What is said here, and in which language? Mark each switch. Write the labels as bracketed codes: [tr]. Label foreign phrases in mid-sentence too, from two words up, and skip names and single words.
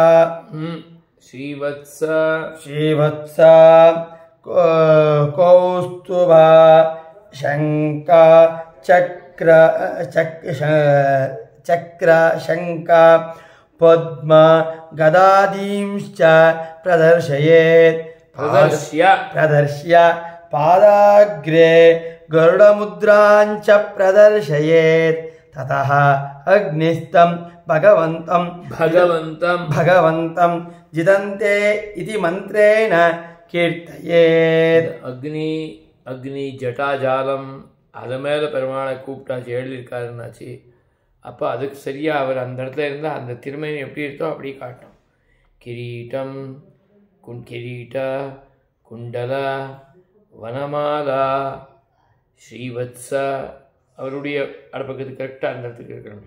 [sa] कौस्तुभ शङ्ख चक्र शङ्ख पद्म गदादींश्च प्रदर्शयेत् प्रदर्श्य पादाग्रे गरुडमुद्रां च प्रदर्शयेत् ततः अग्निस्थं भगवन्तं जितन्ते इति मन्त्रेण कीर्तयेत् [ta] அக்னி ஜட்டாஜாலம் அது மேலே பெருமாளை கூப்பிட்டாச்சு எழுதியிருக்காருன்னாச்சு. அப்போ அதுக்கு சரியாக அவர் அந்த இடத்துல இருந்தால் அந்த திருமணி எப்படி இருக்கோ அப்படி காட்டும். [sa] किरीट कुण्डल वनमाला श्रीवत्स [ta] அவருடைய அடுப்பக்கத்துக்கு கரெக்டாக அந்த இடத்துக்கு இருக்கணும்.